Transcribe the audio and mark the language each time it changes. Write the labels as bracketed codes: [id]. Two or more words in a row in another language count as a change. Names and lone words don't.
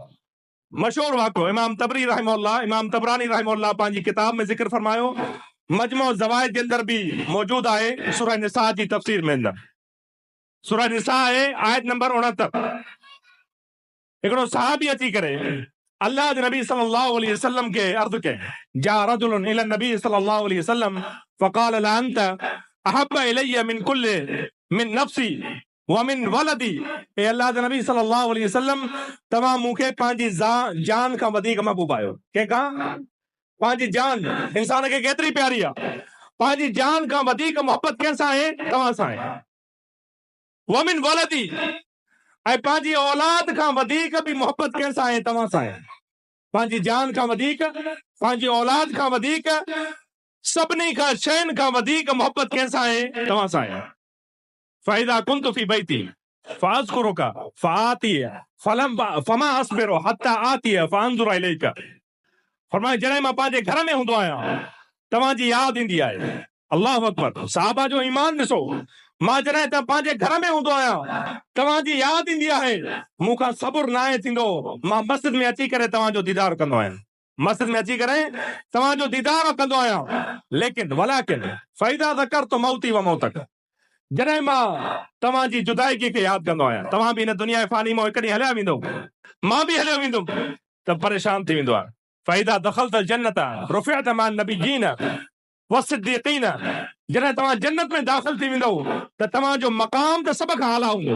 [sd] मशहूर वाक़ो इमाम तबरी रहमहुल्लाह, इमाम तबरानी रहमहुल्लाह पंहिंजी किताब में ज़िक्र फरमायो, मजमू ज़वाइद जे अंदर भी मौजूद आहे, सूरह निसा जी तफसीर में अंदर। सूरह निसा आहे आयत नंबर 69। हिकिड़ो सहाबी अची करे अल्लाह जे नबी [ar] صلى الله عليه وسلم [sd] के अर्ज़ कई, [ar] جاء رجل إلى النبي صلى الله عليه وسلم فقال لأنت أحب إلي من كل من نفسي ومن ولدي. [sd] ए अल्लाह जे नबी [ar] صلى الله عليه وسلم, [sd] तव्हां मूंखे पंहिंजी जान खां वधीक महबूब आहियो। कंहिंखां? पंहिंजी जान। इंसान खे केतिरी प्यारी आहे? पंहिंजी जान खां वधीक मोहब्बत कंहिंसां आहे? तव्हां सां आहे। [ar] ومن ولدي, [sd] ऐं पंहिंजी औलाद खां वधीक भी मोहब्बत कंहिंसां आहे? तव्हां सां आहे। पंहिंजी जान खां वधीक, पंहिंजी औलाद खां वधीक, सभिनी खां शयुनि खां वधीक मोहब्बत कंहिंसां आहे? तव्हां सां आहे। [ar] فإذا كنت في بيتي فأذكرك فآتيك فما أصبر حتى آتيك فأنظر إليك. [sd] फरमाए जॾहिं मां पंहिंजे घर में हूंदो आहियां तव्हांजी यादि ईंदी आहे। [ar] الله أكبر, [sd] साहबा जो ईमान ॾिसो। मां जॾहिं त पंहिंजे घर में हूंदो आहियां तव्हांजी यादि ईंदी आहे, मूंखां सब्र न आहे थींदो। मां मस्जिद में अची करे तव्हांजो दीदार कंदो आहियां, मस्जिद में अची करे तव्हांजो दीदार कंदो आहियां। [ar] लेकिन ولكن فإذا ذكرت موتي وموتك, [sd] जॾहिं मां तव्हांजी जुदाईगी खे यादि कंदो आहियां, तव्हां भी इन दुनिया फ़ानी मां हिकु ॾींहुं हलिया वेंदो, मां भी हलियो वेंदुमि, त परेशान थी वेंदो आहे। [ar] فإذا دخلت الجنة رفعت مع النبيين والصديقين, [sd] जॾहिं तव्हां जन्नत में दाख़िल थी वेंदो त तव्हांजो मक़ाम त सभ खां आला हूंदो।